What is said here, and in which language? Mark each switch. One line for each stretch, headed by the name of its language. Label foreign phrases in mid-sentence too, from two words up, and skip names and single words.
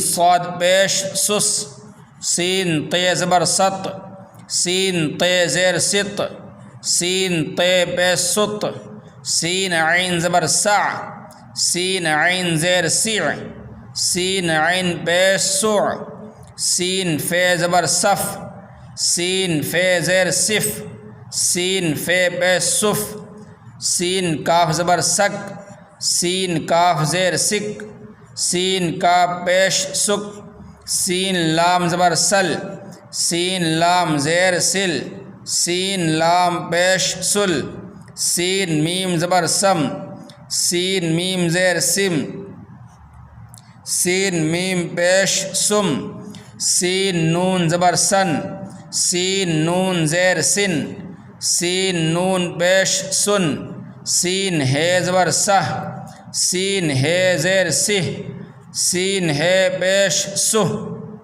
Urdu: صاد پیش سس، سین تے زبر ست، سین تے زیر ست، سین تے پیش ست، سین عین زبر سع، سین عین زیر سع، سین عین پیش سع، سین فے زبر صف، سین فے زیر صف، سین فے پیش صف، سین کاف زبر سک، سین کاف زیر سک، سین کاف پیش سک، سین لام زبر سل، سین لام زیر سل، سین لام پیش سل، سین میم زبر سم، سین میم زیر سم، سین میم پیش سم، سین نون زبر سن، سین نون زیر سن، سین نون پیش سن، سین ہے زبر سہ، سین ہے زیر سہ، سین ہے پیش سہ،